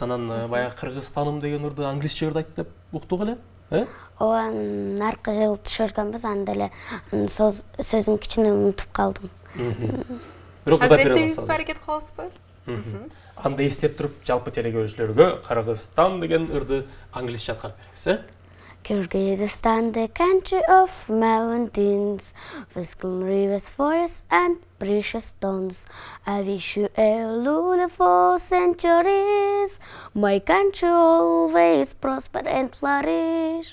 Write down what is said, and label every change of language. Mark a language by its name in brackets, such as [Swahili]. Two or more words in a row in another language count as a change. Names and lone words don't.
[Kyrgyz] Анан баягы Кыргызстаным деген ырды англисче ырдайт деп уктук эле, Ооба, аркы жыл түшүргөнбүз, анда эле сөзүн кичине унутуп калдым. Бирок азыр эстебизби, аракет кылабызбы? Анда эстеп туруп, жалпы телекөрүүчүлөргө Кыргызстан деген ырды англисче аткарып бериңиз, [English] Kyrgyzstan, the country of mountains, Viscount rivers, forests and precious stones. I wish you a lullaby for centuries. My country always prosper and flourish.